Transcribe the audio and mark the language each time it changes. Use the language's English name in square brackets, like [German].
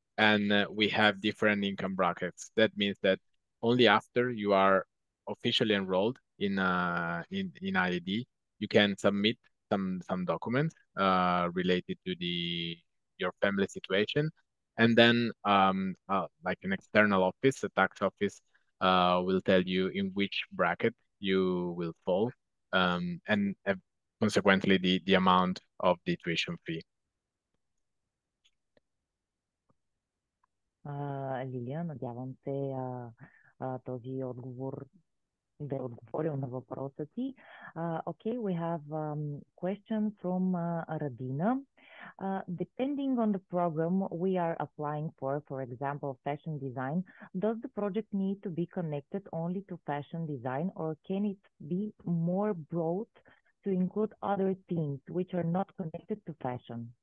[English] And we have different income brackets. That means that only after you are officially enrolled in IED, you can submit some documents related to your family situation. And then like an external office, a tax office, will tell you in which bracket you will fall, and consequently the amount of the tuition fee. [Bulgarian] Лилия, надявам се този отговор да е отговорил на въпроса ти. [English] Okay, we have question from Radina. Depending on the program we are applying for example, fashion design, does the project need to be connected only to fashion design, or can it be more broad to include other themes which are not connected to fashion?